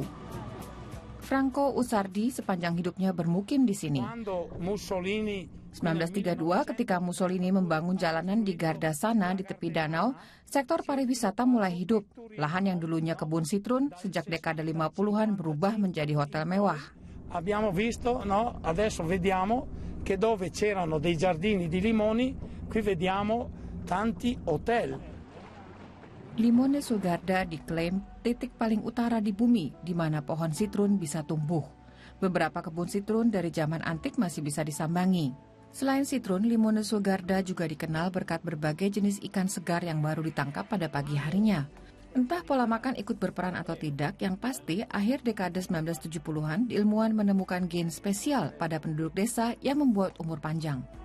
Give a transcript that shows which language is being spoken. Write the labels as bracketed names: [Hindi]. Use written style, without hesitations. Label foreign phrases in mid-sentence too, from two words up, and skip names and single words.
[Indonesian] Franco Usardi sepanjang hidupnya bermukim di sini. 1932, ketika Mussolini membangun jalanan di Garda sana di tepi danau, sektor pariwisata mulai hidup. Lahan yang dulunya kebun sitrun sejak dekade 50-an berubah menjadi hotel mewah. [Italian] Abbiamo visto, no? Adesso vediamo che dove c'erano dei giardini di limoni, qui vediamo tanti hotel. [Indonesian] Limone sul Garda diklaim titik paling utara di bumi di mana pohon sitrun bisa tumbuh. Beberapa kebun sitrun dari zaman antik masih bisa disambangi. Selain sitrun, Limone sul Garda juga dikenal berkat berbagai jenis ikan segar yang baru ditangkap pada pagi harinya. Entah pola makan ikut berperan atau tidak, yang pasti akhir dekade 1970-an ilmuwan menemukan gen spesial pada penduduk desa yang membuat umur panjang.